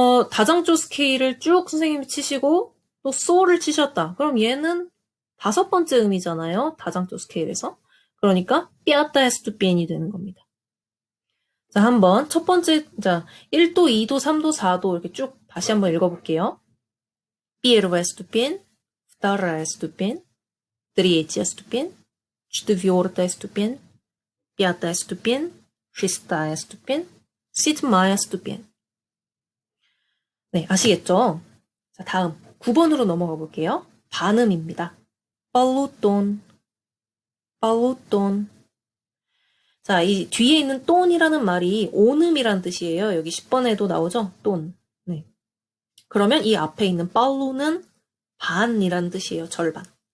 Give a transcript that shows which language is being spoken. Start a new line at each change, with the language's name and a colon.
Korean: 다장조 스케일을 쭉 선생님이 치시고 또 소를 치셨다. 그럼 얘는 다섯 번째 음이잖아요. 다장조 스케일에서. 그러니까 삐아따 스투피엔이 되는 겁니다. 자, 한번 첫 번째, 자, 1도, 2도, 3도, 4도 이렇게 쭉 다시 한번 읽어볼게요.
Russian: Первая ступень, вторая ступень, третья ступень, четвертая ступень, пятая ступень, шестая ступень, седьмая ступень.
Korean: 네, 아시겠죠? 자, 다음 9번으로 넘어가 볼게요. 반음입니다. 빨루돈, 빨루돈. 자, 이 뒤에 있는 똔이라는 말이 온음이라는 뜻이에요. 여기 10번에도 나오죠? 똔. 네. 그러면 이 앞에 있는 빨루는 반이라는 뜻이에요. 절반.